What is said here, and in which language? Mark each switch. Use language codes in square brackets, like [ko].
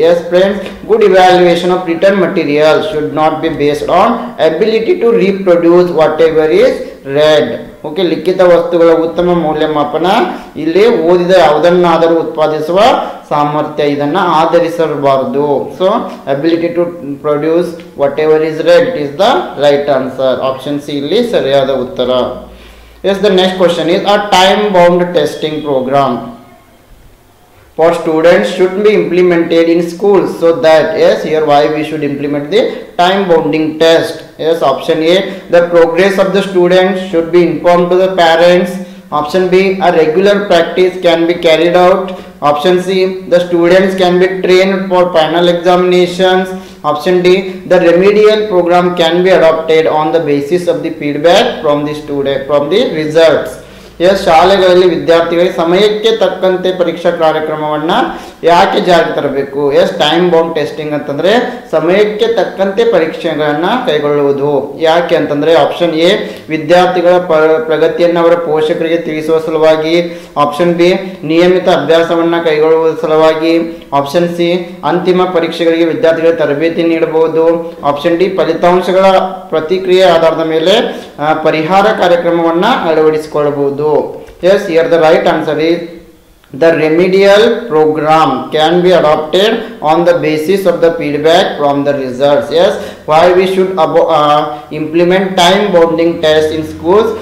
[en] Yes friends, good evaluation of written material should not be based on ability to reproduce whatever is read. [kn] Okay, ಲಿಖಿತ ವಸ್ತುಗಳ ಉತ್ತಮ ಮೌಲ್ಯಮಾಪನ ಇಲ್ಲಿ ಓದಿದ ಯಾವುದನ್ನಾದರೂ ಉತ್ಪಾದಿಸುವ ಸಾಮರ್ಥ್ಯ ಇದನ್ನು ಆಧರಿಸಬಾರದು. [en] So ability to produce whatever is read is the right answer. [kn] Option C ಇಲ್ಲಿ ಸರಿಯಾದ ಉತ್ತರ. [en] Yes, the next question is a time bound testing programme for students should be implemented in schools, so that, yes, here why we should implement the time bounding test. Yes, option A, the progress of the students should be informed to the parents. Option B, a regular practice can be carried out. Option C, the students can be trained for final examinations. Option D, the remedial program can be adopted on the basis of the feedback from the student from the results. [kn] S, ಶಾಲೆಗಳಲ್ಲಿ ವಿದ್ಯಾರ್ಥಿಗಳಿಗೆ ಸಮಯಕ್ಕೆ ತಕ್ಕಂತೆ ಪರೀಕ್ಷಾ ಕಾರ್ಯಕ್ರಮವನ್ನು ಯಾಕೆ ಜಾರಿಗೆ ತರಬೇಕು? S, time bound testing ಅಂತಂದರೆ ಸಮಯಕ್ಕೆ ತಕ್ಕಂತೆ ಪರೀಕ್ಷೆಗಳನ್ನು ಕೈಗೊಳ್ಳುವುದು. ಯಾಕೆ ಅಂತಂದರೆ ಆಪ್ಷನ್ ಎ, ವಿದ್ಯಾರ್ಥಿಗಳ ಪ್ರಗತಿಯನ್ನು ಅವರ ಪೋಷಕರಿಗೆ ತಿಳಿಸುವ ಸಲುವಾಗಿ. ಆಪ್ಷನ್ ಬಿ, ನಿಯಮಿತ ಅಭ್ಯಾಸವನ್ನು ಕೈಗೊಳ್ಳುವ ಸಲುವಾಗಿ. ಆಪ್ಷನ್ ಸಿ, ಅಂತಿಮ ಪರೀಕ್ಷೆಗಳಿಗೆ ವಿದ್ಯಾರ್ಥಿಗಳಿಗೆ ತರಬೇತಿ ನೀಡಬಹುದು. ಆಪ್ಷನ್ ಡಿ, ಫಲಿತಾಂಶಗಳ ಪ್ರತಿಕ್ರಿಯೆ ಆಧಾರದ ಮೇಲೆ ಪರಿಹಾರ ಕಾರ್ಯಕ್ರಮವನ್ನು ಅಳವಡಿಸಿಕೊಳ್ಳಬಹುದು. [en] Yes, here the right answer is the remedial program can be adopted on the basis of the feedback from the results. Yes, why we should implement time bounding test in schools?